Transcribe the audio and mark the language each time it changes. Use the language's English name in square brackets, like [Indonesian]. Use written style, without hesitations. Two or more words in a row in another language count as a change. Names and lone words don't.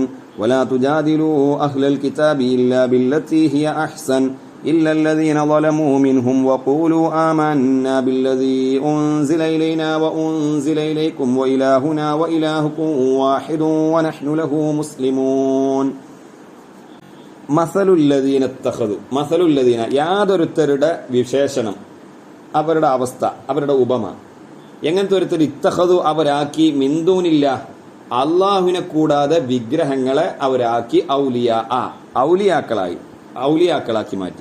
[Arabic] ولا تجادلوا أهل الكتاب إلا بالتي هي أحسن إلا الذين ظلموا منهم وقولوا آمنا بالذي أنزل إلينا وأنزل إليكم وإلهنا وإلهكم واحد ونحن له مسلمون. مثل الذين اتخذوا, [Malayalam] മസലുല്ലദീന യാതൊരുത്തരുടെ വിശേഷണം, അവരുടെ അവസ്ഥ, അവരുടെ ഉപമ എങ്ങനത്തെ ഒരുത്തർ ഇത്തഖദു അവരാക്കി മിന്ദൂനില്ല അള്ളാഹുവിനെ കൂടാതെ വിഗ്രഹങ്ങളെ അവരാക്കി ഔലിയാക്കളാക്കി മാറ്റി.